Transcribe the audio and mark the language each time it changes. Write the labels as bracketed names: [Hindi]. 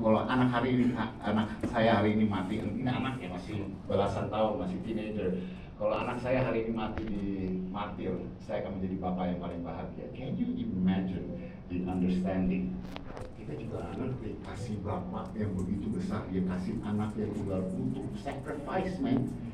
[Indonesian] Kalau anak saya hari ini mati, ini anaknya masih belasan tahun, masih teenager. Kalau anak saya hari ini mati di martir, saya akan menjadi bapak yang paling bahagia. [English] Can you imagine the understanding? [Indonesian] Kita juga anak dikasih bapak yang begitu besar, dia kasih anak yang tunggal untuk [English] sacrifice, man.